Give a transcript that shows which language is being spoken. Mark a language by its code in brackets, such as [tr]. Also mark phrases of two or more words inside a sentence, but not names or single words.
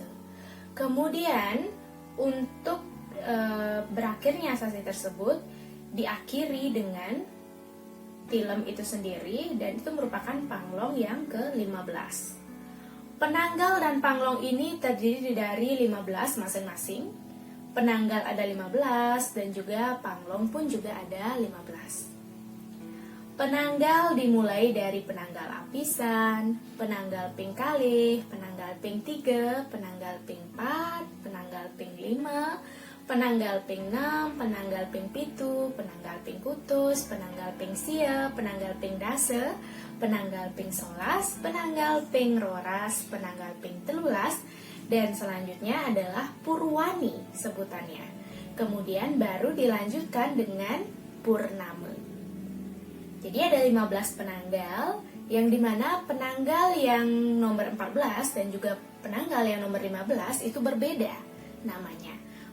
[id] Kemudian, untuk berakhirnya Sasih tersebut diakhiri dengan Tilem itu sendiri, dan itu merupakan Panglong yang ke-15. Penanggal dan Panglong ini terdiri dari 15 masing-masing. Penanggal ada 15 dan juga Panglong pun juga ada 15. Penanggal dimulai dari Penanggal Apisan, Penanggal Ping Kalih, Penanggal Ping 3, Penanggal Ping 4, Penanggal Ping 5, Penanggal Ping 6, Penanggal Ping 7, Penanggal Ping Kutus, Penanggal Ping Sia, Penanggal Ping Dase, Penanggal Ping 11, Penanggal Ping Roras, Penanggal Ping 13, dan selanjutnya adalah Purwani sebutannya. Kemudian baru dilanjutkan dengan Purnama. Jadi ada 15 penanggal, yang dimana penanggal yang nomor 14 dan juga penanggal yang nomor 15 itu berbeda namanya.